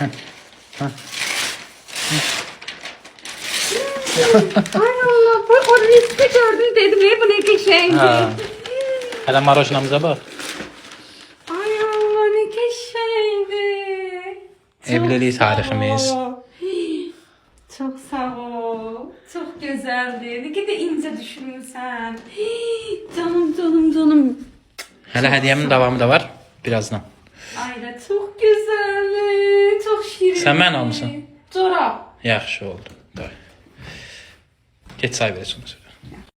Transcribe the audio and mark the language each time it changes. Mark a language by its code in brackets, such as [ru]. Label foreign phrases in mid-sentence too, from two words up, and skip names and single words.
[az] Ay Allah, bu o riski gördüm dedim, bu ne qəşəngdir. Ha. Hələ marojnamıza bax. Ay Allah, ne qəşəngdir. [tr] Evlilik tariximiz. Çok sağ ol. Çok güzeldi. Ne kadar ince düşünürsen. Canım canım canım. [az] Hələ hədiyyəmin davamı da var, birazdan. [tr] Aynen çok güzeldi. Çok şirin. [az] Sən mən almısan? Çorap. Yaxşı oldu. Get çay ver sonra.